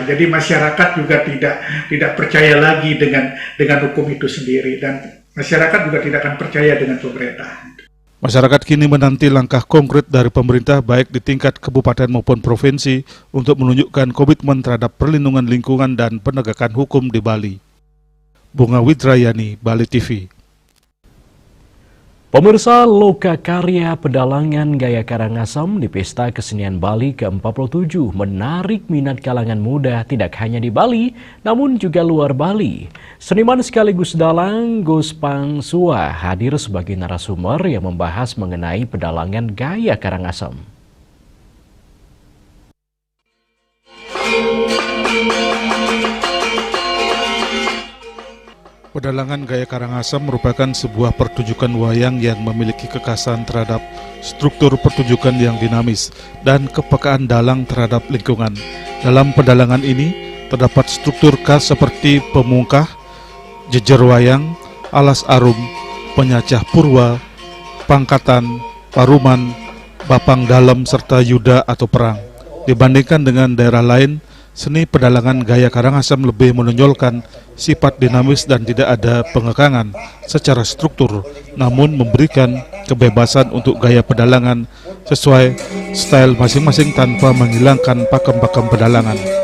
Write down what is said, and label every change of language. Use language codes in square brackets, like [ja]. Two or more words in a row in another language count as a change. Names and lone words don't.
[id] Jadi masyarakat juga tidak percaya lagi dengan hukum itu sendiri, dan masyarakat juga tidak akan percaya dengan pemerintah. Masyarakat kini menanti langkah konkret dari pemerintah baik di tingkat kabupaten maupun provinsi untuk menunjukkan komitmen terhadap perlindungan lingkungan dan penegakan hukum di Bali. Bunga Widrayani, Bali TV. Pemirsa, loka karya pedalangan gaya Karangasem di Pesta Kesenian Bali ke-47 menarik minat kalangan muda tidak hanya di Bali, namun juga luar Bali. Seniman sekaligus dalang Gus Pangsua hadir sebagai narasumber yang membahas mengenai pedalangan gaya Karangasem. Pedalangan gaya Karangasem merupakan sebuah pertunjukan wayang yang memiliki kekhasan terhadap struktur pertunjukan yang dinamis dan kepekaan dalang terhadap lingkungan. Dalam pedalangan ini terdapat struktur khas seperti pemungkah, jejer wayang, alas arum, penyacah purwa, pangkatan, paruman, bapang dalam, serta yuda atau perang. Dibandingkan dengan daerah lain, seni pedalangan gaya Karangasem lebih menonjolkan sifat dinamis dan tidak ada pengekangan secara struktur, namun memberikan kebebasan untuk gaya pedalangan sesuai style masing-masing tanpa menghilangkan pakem-pakem pedalangan.